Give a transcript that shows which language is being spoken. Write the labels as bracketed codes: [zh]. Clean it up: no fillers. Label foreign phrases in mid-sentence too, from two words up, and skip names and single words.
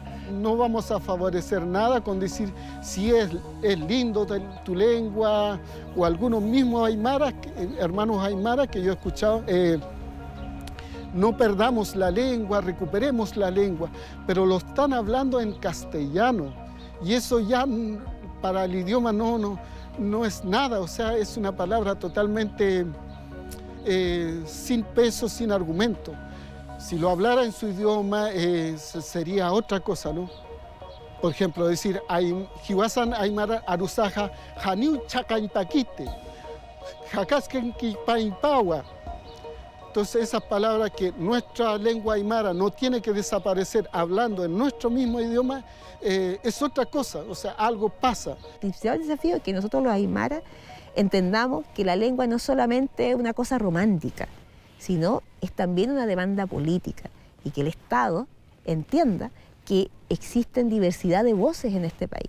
[es] No vamos a favorecer nada con decir si es lindo tu lengua, o algunos mismos aymaras, hermanos aymaras que yo he escuchado, no perdamos la lengua, recuperemos la lengua, pero lo están hablando en castellano, y eso ya para el idioma no es nada, o sea, es una palabra totalmente sin peso, sin argumento. Si lo hablara en su idioma sería otra cosa, ¿no? Por ejemplo, decir, [ay] Hiwasan aymara arusaja haniu chacaipaquite, jacasquenquipaimpawa. [es] Entonces esas palabras que nuestra lengua aymara no tiene que desaparecer hablando en nuestro mismo idioma, es otra cosa, o sea, algo pasa. El principal desafío es que nosotros los aymaras entendamos que la lengua no es solamente una cosa romántica, sino es también una demanda política, y que el Estado entienda que existen diversidad de voces en este país.